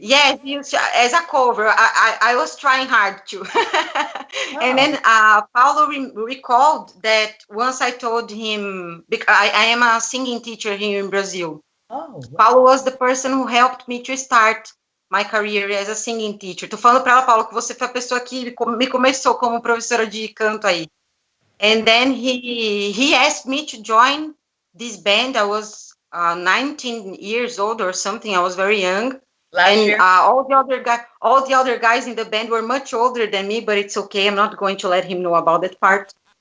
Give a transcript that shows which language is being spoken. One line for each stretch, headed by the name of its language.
English: Yes, as a cover. I was trying hard to. And then Paulo recalled that once I told him, because I am a singing teacher here in Brazil. Oh, wow. Paulo was the person who helped me to start my career as a singing teacher.
Portuguese: Tô falando para ela, Paulo, que você foi a pessoa que me começou como professora de canto aí.
English: And then he asked me to join this band. I was 19 years old or something. I was very young. Last year. All the other guys in the band were much older than me, but it's okay. I'm not going to let him know about that part.